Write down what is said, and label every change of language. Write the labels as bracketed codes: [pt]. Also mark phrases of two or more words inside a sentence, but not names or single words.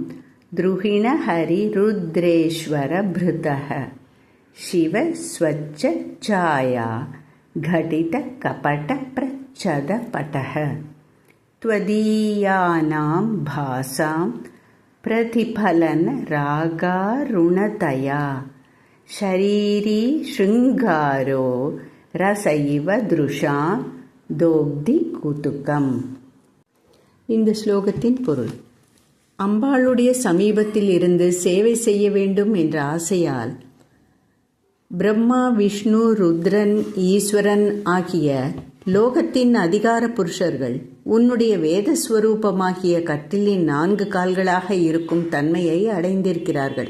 [sa] द्रुहिणहरिरुद्रेश्वरभृतः शिवस्वच्छाया घटितकपटप्रच्छदपटः त्वदीयानां भासां प्रतिफलनरागारुणतया शरीरी शृङ्गारो रस इव दृशां दोग्धिकुतुकम्. [ta] இந்த ஸ்லோகத்தின் பொருள்: அம்பாளுடைய சமீபத்தில் இருந்து சேவை செய்ய வேண்டும் என்ற ஆசையால் பிரம்மா, விஷ்ணு, ருத்ரன், ஈஸ்வரன் ஆகிய லோகத்தின் அதிகார புருஷர்கள் உன்னுடைய வேதஸ்வரூபமாகிய கட்டிலின் 4 கால்களாக இருக்கும் தன்மையை அடைந்திருக்கிறார்கள்.